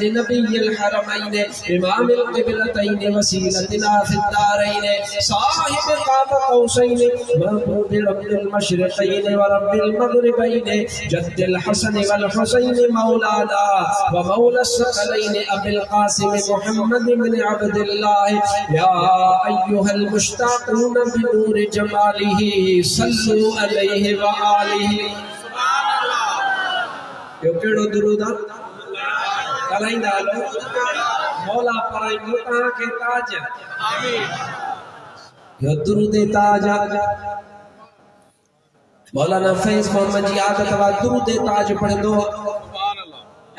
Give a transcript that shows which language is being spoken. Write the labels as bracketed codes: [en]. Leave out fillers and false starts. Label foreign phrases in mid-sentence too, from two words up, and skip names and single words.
[ar] نبي الحرمين إمام القبلتين وسيلتنا في الدارين صاحب قاب قوسين محبوب رب المشرقين ورب المغربين جد الحسن والحسين مولانا ومولى الثقلين أبي القاسم محمد بن عبد الله يا أيها المشتاقون بنور جماله صلوا عليه وآله [sd] यो केड़ो दुरूद ॻाल्हाईंदा हलो मौला पराई मुल्तां खे ताज आमीन यो दुरूद ताज मौलाना फैज़ मोहम्मद जी आदत वा दुरूद ताज पढ़ंदो [ar] سبحان الله.